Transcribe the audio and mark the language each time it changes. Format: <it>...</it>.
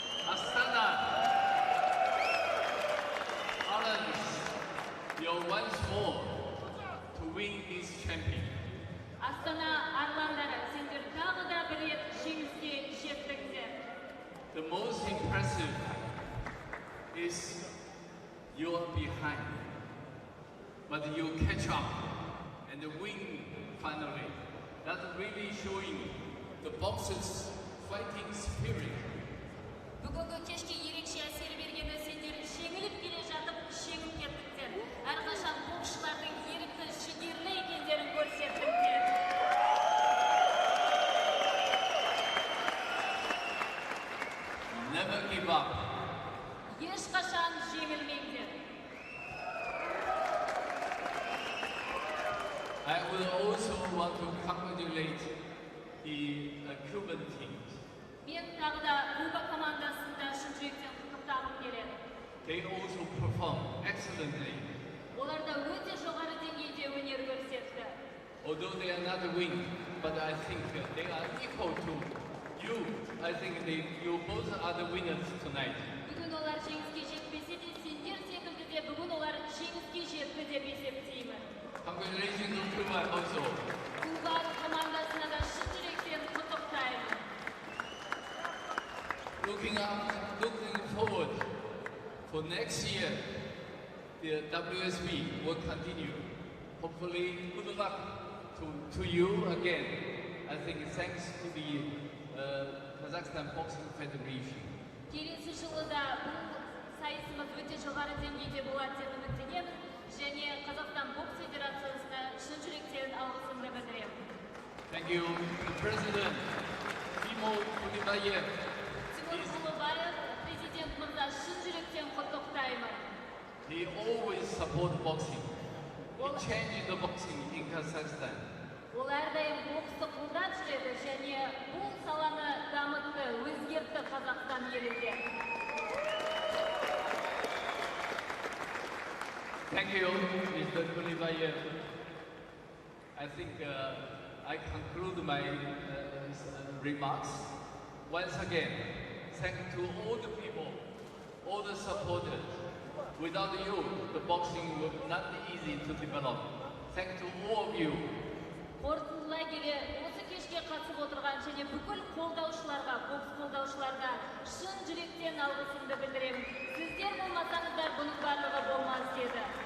<en>Astana Arlans, you're once more to win this champion.</en> <kk>Astana Arlandары, сендер тағы да бір рет жеңіске жеттіңдер.</kk> <en>The most impressive is you are behind, but you catch up and win finally. That's really showing the boxers' fighting spirit.</en> <kk>Бүгінгі кешке ерекше әсер бергені сендер жеңіліп келе жатып, жеңіп кеттіңдер. Әрқашан боксшылардың ерікті, жігерлі екендерін көрсеттіңдер.</kk> <en>Never give up.</en> <kk>Ешқашан жеңілмеңдер.</kk> <en>I would also want to congratulate the Cuban team.</en> <kk>Мен тағы да Куба командасында шын жүректен құттықтағым келеді.</kk> <en>They also performed excellently.</en> <kk>Олар да өте жоғары деңгейде өнер көрсетті.</kk> <en>Although they are not winning, but I think they are equal to you. I think you both are the winners tonight.</en> <kk>Бүгін олар жеңіске жетпесе де, сендер секілді де бүгін олар жеңіске жетті деп есептеймін.</kk> <en>Congratulations to Cuba also.</en> <kk>Куба командасына да шын жүректен құттықтаймын.</kk> <en>Looking forward for next year, the WSB will continue. Hopefully, good luck to you again. I think thanks to the Kazakhstan Boxing Federation.</en> <kk>Келесі жылы да бұл сайысымыз өте жоғары деңгейде болады деп үміттенемін. Және Қазақстан бокс федерациясына шын жүректен алғысымды білдіремін.</kk> <en>Thank you, the President, Timur Kulibаев.</en> <kk>Тимур Кулыбаев, президент мырза, шын жүректен құттықтаймын.</kk> <en>He always supports boxing. He changed the boxing in Kazakhstan.</en> <kk>Ол әрдайым боксты қолдап жүреді және бұл саланы дамытты, өзгертті Қазақстан елінде.</kk> <en>Thank you, Mr. Kulibаев. I think I conclude my remarks. Once again, thank to all the people, all the supporters. Without you, the boxing would not be easy to develop. Thank to all of you.</en> <kk>Қорытындылай келе, осы кешке қатысып отырған және бүкіл қолдаушыларға, бокс қолдаушыларға шын жүректен алғысымды білдіремін. Сіздер болмасаңыздар, бұның барлығы болмас еді.</kk>